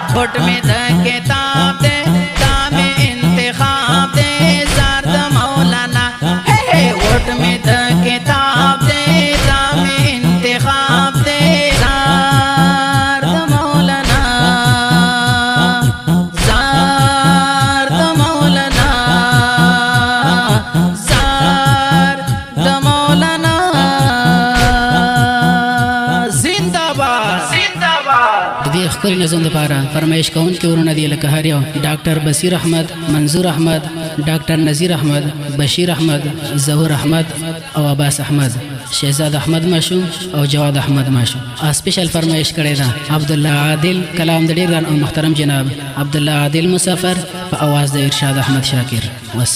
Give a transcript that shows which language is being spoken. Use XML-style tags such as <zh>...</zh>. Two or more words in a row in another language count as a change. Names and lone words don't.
<ps>ووٹ میں د کتاب دے دام انتخاب دے زرد مولانا ووٹ میں د کتاب دے دام انتخاب دے زرد مولانا زرد مولانا زرد مولانا</ps> <ur>زندہ باد زندہ باد</ur> <ps>د دې ښکلي نظم لپاره فرمایش کوونکي ورونه دي لکه هر یو ډاکټر بصیر احمد، منظور احمد، ډاکټر نذیر احمد، بشیر احمد، ظهور احمد او عباس احمد، شهزاد احمد ماشو او جواد احمد ماشو. سپیشل فرمایش کړی دا عبدالله عادل کلام د ډېر ګران او محترم جناب عبدالله عادل مسافر په اواز د ارشاد احمد شاکر.</ps>